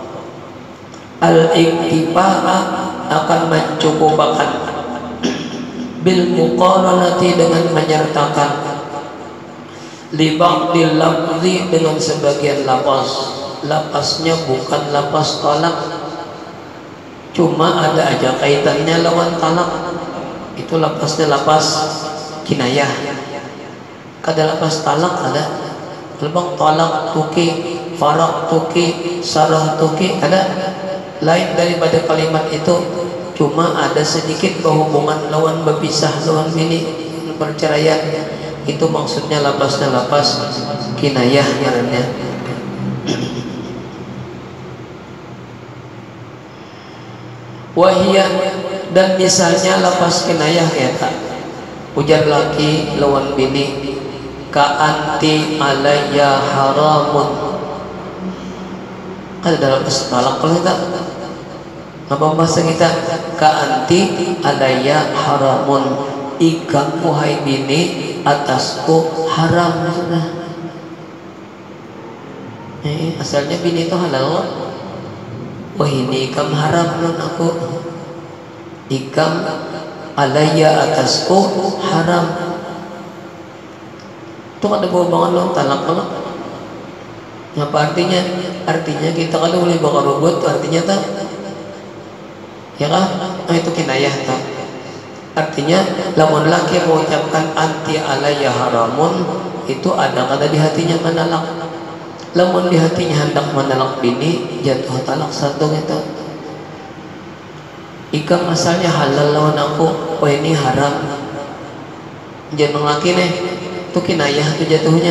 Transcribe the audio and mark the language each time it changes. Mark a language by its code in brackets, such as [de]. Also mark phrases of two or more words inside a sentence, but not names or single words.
[bjn] Al-iktifa'a akan mencukupakan [ar] bil muqaranati [bjn] dengan menyertakan [ar] li ba'dil lafzi [bjn] dengan sebagian lafaz. Lafaznya bukan lafaz talak, cuma ada aja kaitannya lawan talak. Itu lafaznya lafaz kinayah. Kada lafaz talak ada. Lebang talak tuki, farak tuki, sarah tuki ada. Lain daripada kalimat itu, cuma ada sedikit berhubungan lawan berpisah, lawan bini perceraian. Itu maksudnya lafaznya lafaz kinayah ngarannya. Wahiyah dan misalnya lafaz kinayah eta ujar laki lawan bini ka [ar] anti alayya haramun. [bjn] Kan dalam talak kalau kita apa bahasa kita ka [ar] anti alayya haramun, [bjn] ikam wahai bini atasku haram. Asalnya bini itu halal. Wah ini ikam haram non aku, ikam alayya atasku haram. Itu ada hubungan non talak kalau. Apa artinya? Artinya kita kalau boleh bakar robot, artinya tak, ya kan? Itu kinayah tak. Artinya lamun laki mengucapkan [ar] anti alayya haramun, [bjn] itu ada kata di hatinya menalak. Lamun di hatinya hendak menalak bini, jatuh talak satu gitu. Ikam asalnya halal lawan aku, oh ini haram. Jangan laki nih, itu kinayah itu jatuhnya.